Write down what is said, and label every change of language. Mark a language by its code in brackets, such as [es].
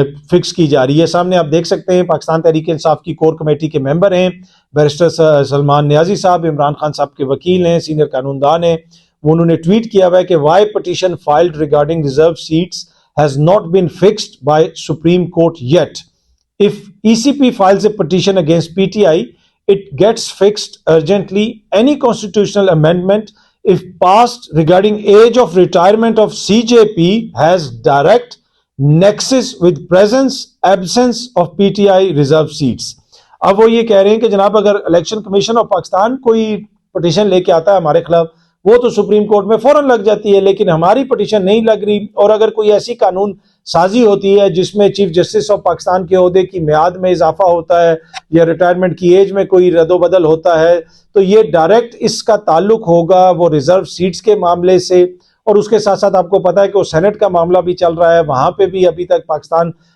[ur] Fix کی جا رہی ہے۔ سامنے آپ دیکھ سکتے ہیں پاکستان تحریک انصاف کی کور کمیٹی کے ممبر ہیں بیرسٹر سلمان نیازی صاحب، عمران خان صاحب کے وکیل ہیں، سینئر قانون دان ہیں، انہوں نے ٹویٹ کیا ہوا ہے کہ [en] Why petition filed regarding reserve seats has not been fixed by Supreme Court yet. If ECP files a petition against PTI, it gets fixed urgently. Any constitutional amendment, if passed regarding age of retirement of CJP, has direct nexus with presence, absence of PTI reserve seats. [ur] اب وہ یہ کہہ رہے ہیں کہ جناب اگر election commission of Pakistan کوئی پٹیشن لے کے آتا ہے ہمارے خلاف وہ تو سپریم کورٹ میں فوراً لگ جاتی ہے، لیکن ہماری پٹیشن نہیں لگ رہی، اور اگر کوئی ایسی قانون سازی ہوتی ہے جس میں چیف جسٹس آف پاکستان کے عہدے کی میعاد میں اضافہ ہوتا ہے یا ریٹائرمنٹ کی ایج میں کوئی رد و بدل ہوتا ہے، تو یہ ڈائریکٹ اس کا تعلق ہوگا وہ ریزرو سیٹس کے معاملے سے، اور اس کے ساتھ ساتھ آپ کو پتا ہے کہ وہ سینٹ کا معاملہ بھی چل رہا ہے، وہاں پہ بھی ابھی تک پاکستان